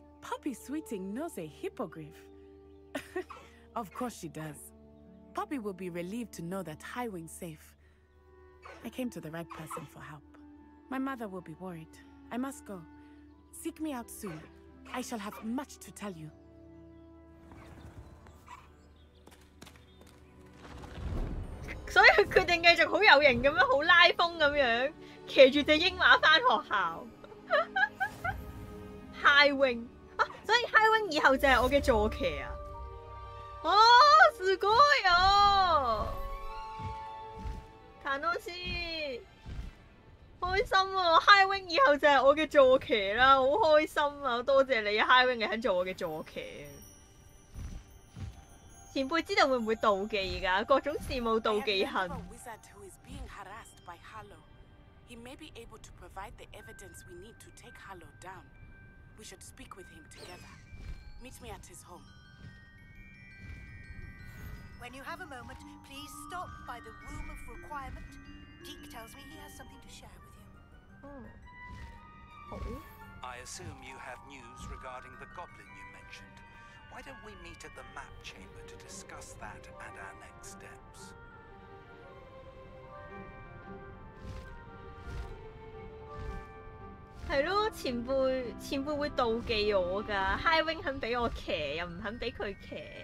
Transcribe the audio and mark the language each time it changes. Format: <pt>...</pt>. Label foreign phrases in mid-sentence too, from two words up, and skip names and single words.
<en>Poppy Sweeting knows a hippogriff. Of course she does. Poppy will be relieved to know that Highwing's safe. I came to the right person for help. My mother will be worried. I must go. Seek me out soon. I shall have much to tell you.</en> <yue>所以佢決定繼續好有型咁樣，好拉風咁樣，騎住隻鷹馬返學校。High Wing 啊，所以 High Wing 以後就係我嘅坐騎啊！哦，</yue> <ja>すごいよ！楽しい，</ja> <yue>開心啊 ！High Wing 以後就係我嘅坐騎啦，好開心啊！多謝你 ，High Wing 你肯做我嘅坐騎。前輩知道會唔會妒忌㗎？各種事務妒忌恨。</yue> <en>He may be able to provide the evidence we need to take Hallow down. We should speak with him together. Meet me at his home. When you have a moment, please stop by the Room of Requirement. Deke tells me he has something to share with you. I assume you have news regarding the goblin you mentioned. Why don't we meet at the map chamber to discuss that and our next steps?</en> <yue>係咯，前輩會妒忌我㗎。High Wing 肯俾我騎，又唔肯俾佢騎。</yue>